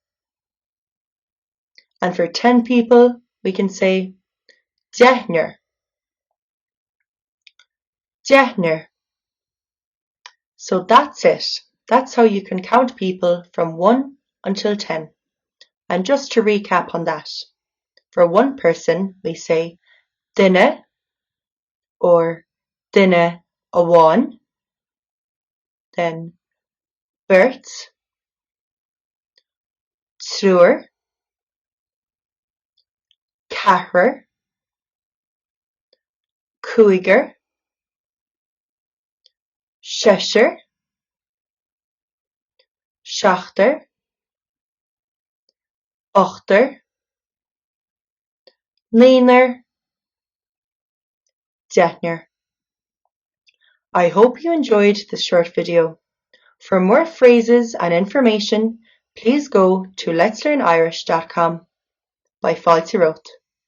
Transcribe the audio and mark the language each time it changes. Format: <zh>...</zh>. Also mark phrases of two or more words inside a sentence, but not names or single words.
<en>And for 10 people, we can say deichniúr.</en> <ga>Deichniúr.</ga> <en>So that's it. That's how you can count people from 1 until 10. And just to recap on that, for one person, we say duine or</en> <ga>duine amháin,</ga> <en>then beirt,</en> <ga>triúr, ceathrar, cúigear, seisear, seachtar, ochtar, naonúr, deichniúr.</ga> <en>I hope you enjoyed this short video. For more phrases and information, please go to letslearnirish.com by Fáilte.</en>